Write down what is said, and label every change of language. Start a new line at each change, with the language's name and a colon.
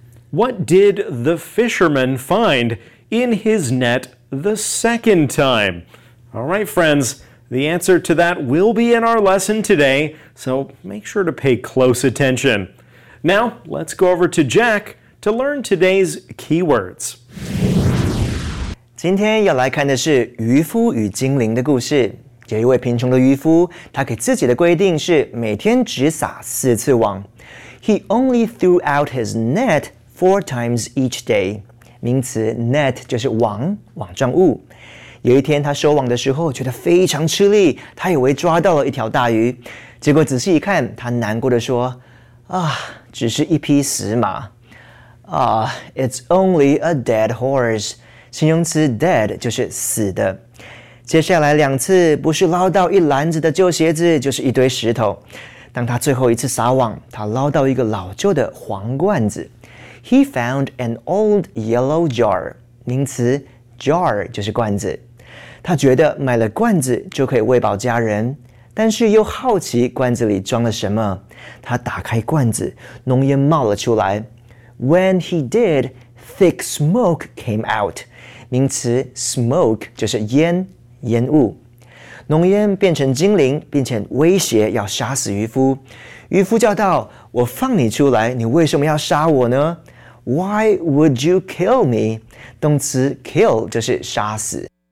English: What did the fisherman find in his net the second time? All right, friends, the answer to that will be in our lesson today, so make sure to pay close attention. Now, let's go over to Jack to learn today's keywords.
Chinese: 今天要来看的是渔夫与精灵的故事。有一位贫穷的渔夫，他给自己的规定是每天只撒四次网。
English: He only threw out his net 4 times each day.
Chinese: 名词 net 就是网，网状物。有一天他收网的时候觉得非常吃力，他以为抓到了一条大鱼。结果仔细一看，他难过的说，啊，只是一匹死马。
English: 啊， it's only a dead horse.
Chinese: 形容词 dead 就是死的。接下来两次不是捞到一篮子的旧鞋子就是一堆石头。当他最后一次撒网，他捞到一个老旧的黄罐子。
English: He found an old yellow jar.
Chinese: 名词 jar 就是罐子。他觉得买了罐子就可以喂饱家人，但是又好奇罐子里装了什么。他打开罐子，浓烟冒了出来。
English: When he did, thick smoke came out.
Chinese: 名词 smoke 就是烟。烟雾，浓烟变成精灵，并且威胁要杀死渔夫。渔夫叫道，我放你出来，你为什么要杀我呢？
English: Why would you kill me?
Chinese: 动词 kill 就是杀死。